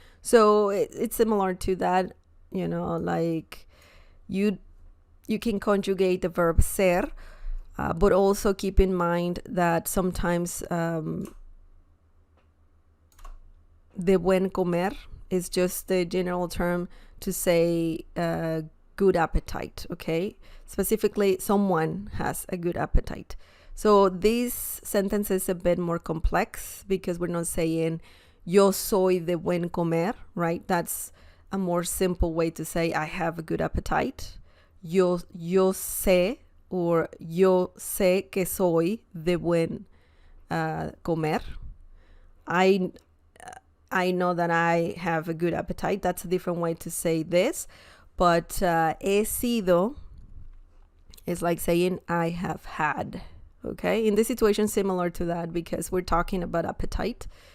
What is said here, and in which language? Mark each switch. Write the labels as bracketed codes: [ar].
[en] So it's similar to that, you know, like you can conjugate the verb ser, but also keep in mind that sometimes the buen comer is just the general term to say good appetite, okay? Specifically, someone has a good appetite. So this sentence is a bit more complex because we're not saying [es] yo soy de buen comer, [en] right? That's a more simple way to say I have a good appetite. [es] Yo sé, or yo sé que soy de buen comer. [en] I know that I have a good appetite. That's a different way to say this. But he sido is like saying I have had. Okay, in this situation, similar to that because we're talking about appetite.